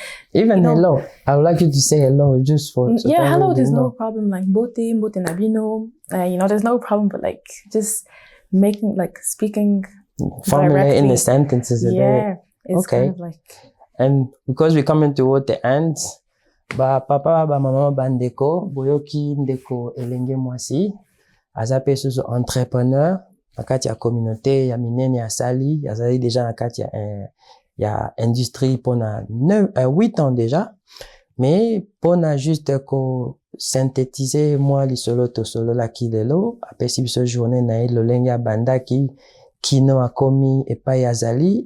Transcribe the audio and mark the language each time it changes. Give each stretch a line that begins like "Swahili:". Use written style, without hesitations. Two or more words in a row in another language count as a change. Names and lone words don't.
English: Even hello. I would like you to say hello just for... hello, there's no problem. Like,
Lingala: Mbote Nabino,
English: you know, there's no problem, but like, just making, like, speaking formulating the sentences a bit. It's kind of like... And because we're coming toward the end,
Lingala: ba papa ba mama bandeko boyoki ndeko elenge mwasi azape susu entrepreneur nakati ya communauté ya minene ya sali azali déjà nakati ya industrie pona
French: 8 ans déjà, mais
Lingala: pona juste ko synthétiser moi lisolo to solo la kilelo apesi biso journée na lolenge bandaki kino akomi epai azali